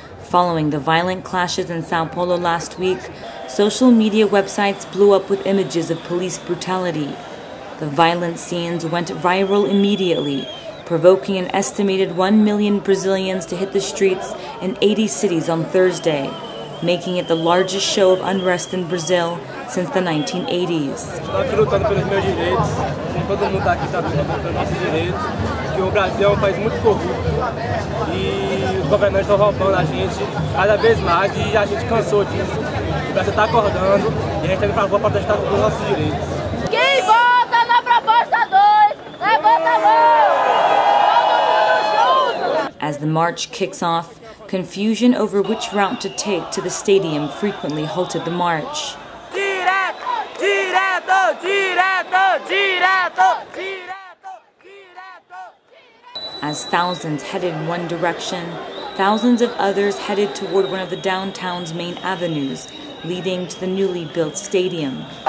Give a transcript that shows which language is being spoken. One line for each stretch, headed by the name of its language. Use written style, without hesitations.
English: Following the violent clashes in Sao Paulo last week, social media websites blew up with images of police brutality. The violent scenes went viral immediately, provoking an estimated 1 million Brazilians to hit the streets in 80 cities on Thursday, making it the largest show of unrest in Brazil since the 1980s.
Portuguese: Estou aqui lutando pelos meus direitos, todo mundo aqui está lutando pelos nossos direitos, que o Brasil é um país muito corrupto e os governantes estão roubando a gente cada vez mais e a gente cansou disso. Brasil está acordando e a gente está indo para a rua protestar pelos nossos direitos. Quem vota na proposta 2, levanta a mão!
English: As the march kicks off, confusion over which route to take to the stadium frequently halted the march.
Portuguese: Direto, direto, direto, direto, direto, direto.
English: As thousands headed one direction, thousands of others headed toward one of the downtown's main avenues, leading to the newly built stadium.